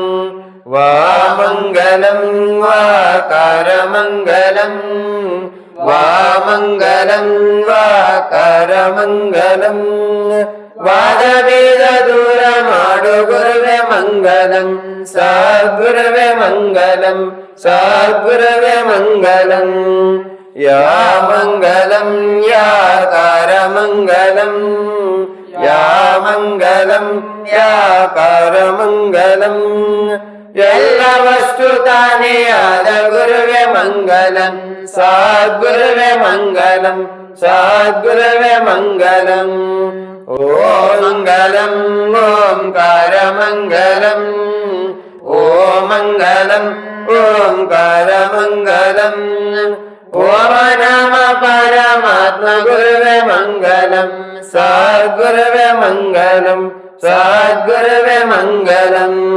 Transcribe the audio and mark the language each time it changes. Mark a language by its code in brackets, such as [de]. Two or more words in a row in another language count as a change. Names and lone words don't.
[te] వామంగళం వాకారమంగళం వామంగళం వాకారమంగళం వాదవేద దూరమాడు గురువే మంగళం సద్గురువే మంగళం సద్గురువే మంగళం యా మంగళం యాకారమంగళం యా మంగళం యాకారమంగళం ಎಲ್ಲ [kn] ವಸ್ತು ತಾನೇ ಆದ ಗುರುವೇ ಮಂಗಲಂ ಸದ್ಗುರುವೇ ಮಂಗಲಂ ಸದ್ಗುರುವೇ ಮಂಗಲಂ ಓ ಮಂಗಲಂ ಓಂಕಾರ ಮಂಗಲಂ ಓ ಮಂಗಲಂ ಓಂಕಾರ ಮಂಗಲಂ ಓಂ ನಮ ಪರಮಾತ್ಮ ಗುರುವೇ ಮಂಗಲಂ ಸದ್ಗುರುವೇ ಮಂಗಲಂ ಸದ್ಗುರುವೇ ಮಂಗಲಂ